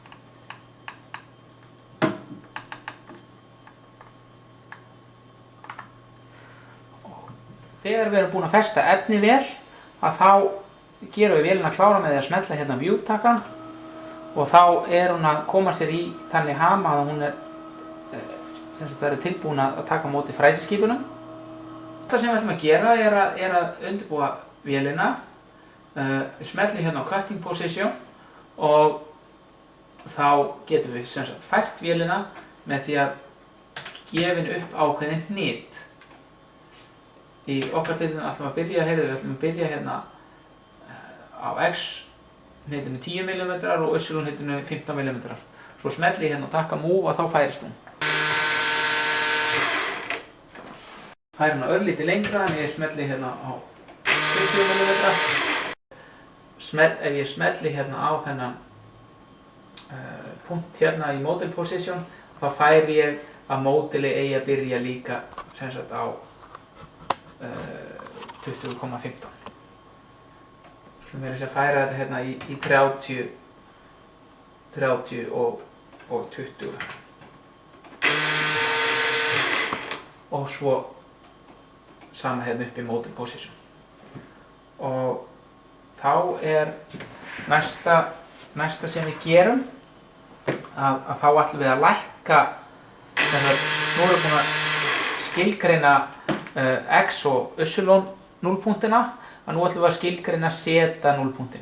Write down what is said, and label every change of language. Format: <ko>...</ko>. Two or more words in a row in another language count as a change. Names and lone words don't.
<is>Þegar við erum búin að festa efni vel, að þá gerum við vélina klára með því að smella hérna mjúktakan og þá hún að koma sér í þannig hama að hún verður tilbúin að taka á móti fræsiskipunum. Það sem við ætlum að gera er að undirbúa vélina. Við smellum hérna á</is> <en>cutting position</en> <is>og þá getum við fært vélina með því að gefa upp ákveðinn hnit. Í okkar tilfelli ætlum við ætlum að byrja hérna á X hnitinu 10 mm og Y hnitinu 15 mm. Svo smelli ég hérna og takka move og þá færist hún. Færi hana örlítið lengra en ég smelli hérna á 20 mm. Ef ég smelli hérna á þennan punkt hérna í</is> <en>model position</en> <is>þá færi ég að módeli eigi að byrja líka á 20,15. Skulum við færa þetta hérna í 30 og 20. Og svo sama hérna upp í</is> <en>model position.</en> <is>Og þá er næsta sem við gerum að þá ætlum við að lækka nú erum við búin að skilgreina X og Y núllpunktina og nú ætlum við að skilgreina Z núllpunktinn.</is>